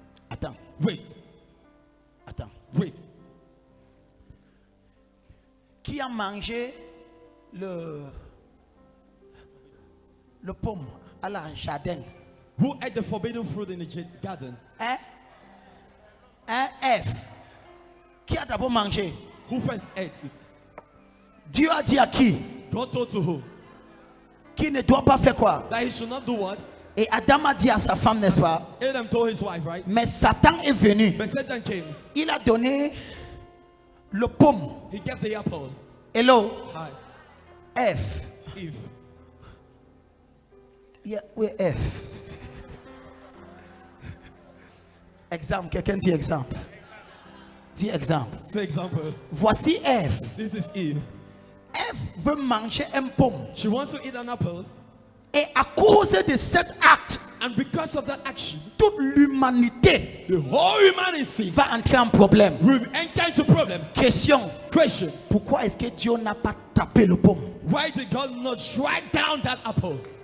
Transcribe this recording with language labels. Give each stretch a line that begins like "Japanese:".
French: Attends,
English: Wait,
French: attends.
English: wait.
French: Qui a mangé le pomme à la jardin?
English: Who ate the forbidden fruit in the garden?
French: Hein? Hein? Ève. Qui a d'abord mangé?
English: Who first ate it?
French: Dieu a dit à qui?
English: God told to who?
French: Qui ne doit pas faire quoi?
English: That he should not do what?
French: Et Adam a dit à sa femme, n'est-ce pas?
English: Adam told his wife, right?
French: Mais Satan est venu.
English: But Satan came.
French: Il a donné le pomme.
English: He gave the apple. Hello, Hi,
French: Ève.
English: Eve.
French: Yeah, oui, Ève. Exemple, quelqu'un dit exemple. Dis exemple.
English: For example,
French: Voici Ève.
English: this is Eve.
French: Ève veut manger un pomme.
English: She wants to eat an apple,
French: Et à cause de cet acte,
English: and because of that action,
French: toute l'humanité
English: the whole humanity
French: va entrer en problème.
English: will enter into problem.
French: Question,
English: Question:
French: pourquoi est-ce que Dieu n'a pas tapé le pomme?
English: why did God not strike down that apple?